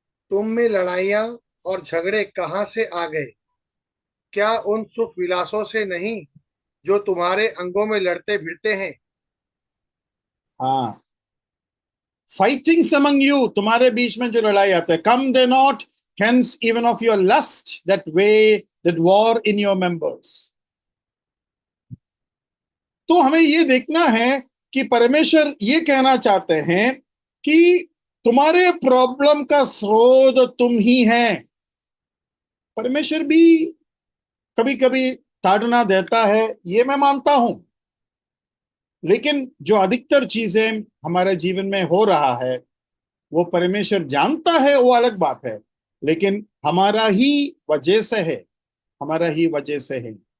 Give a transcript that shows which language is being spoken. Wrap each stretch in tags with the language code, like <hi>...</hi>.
<hi>तुम में लड़ाइयाँ और झगड़े कहाँ से आ गए? क्या उन सुख विलासों से नहीं जो तुम्हारे अंगों में लड़ते भिड़ते हैं? हाँ,</hi> <en>fightings among you,</en> <hi>तुम्हारे बीच में जो लड़ाई आता है।</hi> <en>Come they not hence even of your lust that way that war in your members।</en> <hi>तो हमें ये देखना है कि परमेश्वर ये कहना चाहते हैं कि तुम्हारे प्रॉब्लम का स्रोत तुम ही है। परमेश्वर भी कभी कभी ताड़ना देता है, ये मैं मानता हूं, लेकिन जो अधिकतर चीजें हमारे जीवन में हो रहा है वो परमेश्वर जानता है, वो अलग बात है, लेकिन हमारा ही वजह से है, हमारा ही वजह से है।</hi>